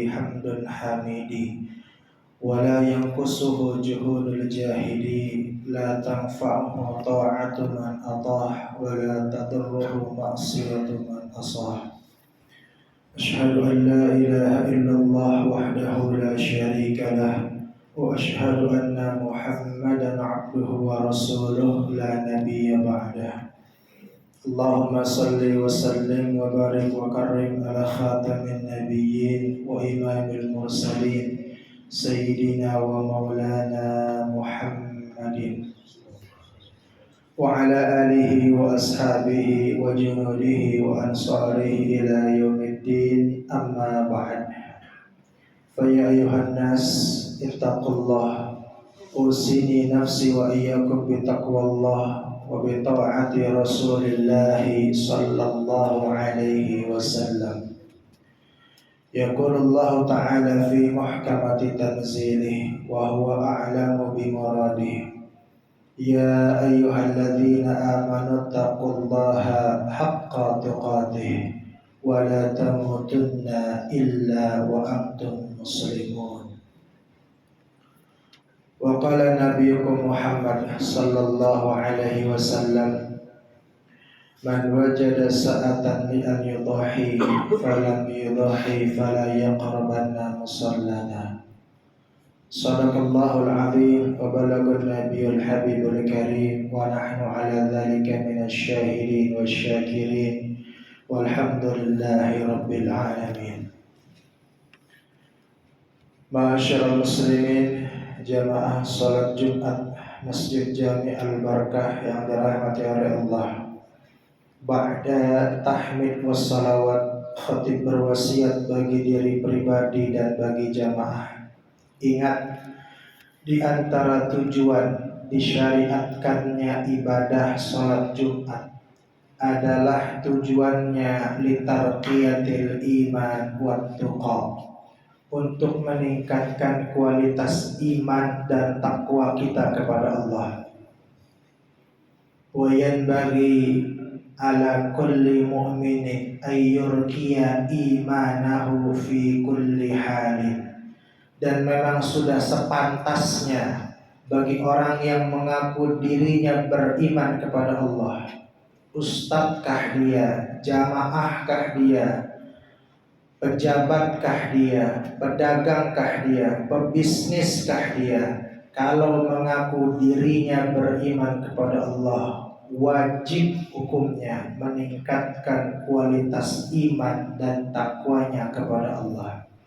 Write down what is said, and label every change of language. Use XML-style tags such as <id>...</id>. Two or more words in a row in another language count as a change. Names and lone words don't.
<ar>حمد الحامدين ولا ينقصه جهود الجاحدين، لا تنفعه طاعة من أطاع ولا تضره معصية من عصى. أشهد أن لا إله إلا الله وحده لا شريك له وأشهد أن محمدا عبده ورسوله لا نبي بعده. اللهم صل وسلم وبارك وكرم على خاتم النبيين وإمام المرسلين سيدنا ومولانا محمد وعلى آله وأصحابه وجنوده وأنصاره إلى يوم الدين، أما بعد. فيا أيها الناس اتقوا الله، أوصي نفسي وإياكم بتقوى الله وبطاعة رسول الله صلى الله عليه وسلم. يقول الله تعالى في محكمات تنزيله وهو أعلم بمراده. يا أيها الذين آمنوا اتقوا الله حق تقاته ولا تموتن إلا وأنتم مسلمون. وقال نبيكم محمد صلى الله عليه وسلم، من وجد سعة لأن يضحي فلم يضح فلا يقربن مصلانا. صدق الله العظيم وبلغ النبي الحبيب الكريم ونحن على ذلك من الشاهدين والشاكرين والحمد لله رب العالمين. معاشر المسلمين,</ar> <id>jamaah salat Jumat Masjid Jami Al-Barakah yang dirahmati oleh Allah.</id> <ar>بعد التحميد والصلوات,</ar> <id>khatib berwasiat bagi diri pribadi dan bagi jamaah. Ingat, di antara tujuan disyariatkannya ibadah salat Jumat adalah tujuannya</id> <ar>لترقية الإيمان والتقى,</ar> <id>untuk meningkatkan kualitas iman dan takwa kita kepada Allah.</id> <ar>وينبغي على كل مؤمن أن يرقي إيمانه في كل حال.</ar> <id>Dan memang sudah sepantasnya bagi orang yang mengaku dirinya beriman kepada Allah, ustadzkah dia, jamaahkah dia, pejabatkah dia, pedagangkah dia, pebisniskah dia, kalau mengaku dirinya beriman kepada Allah, wajib hukumnya meningkatkan kualitas iman dan takwanya kepada Allah.</id>